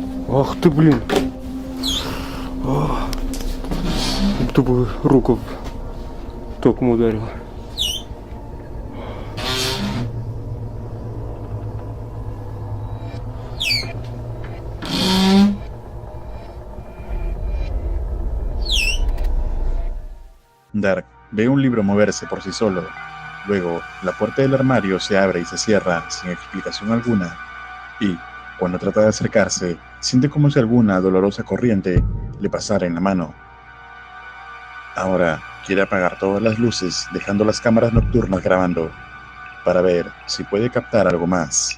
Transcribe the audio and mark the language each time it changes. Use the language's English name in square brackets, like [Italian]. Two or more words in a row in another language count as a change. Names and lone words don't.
[Russian] Ах ты, блин. Тупо руку током ударил. [Spanish] Dark ve un libro moverse por sí solo. Luego, la puerta del armario se abre y se cierra sin explicación alguna. Y, cuando trata de acercarse, siente como si alguna dolorosa corriente le pasara en la mano. Ahora quiere apagar todas las luces, dejando las cámaras nocturnas grabando, para ver si puede captar algo más.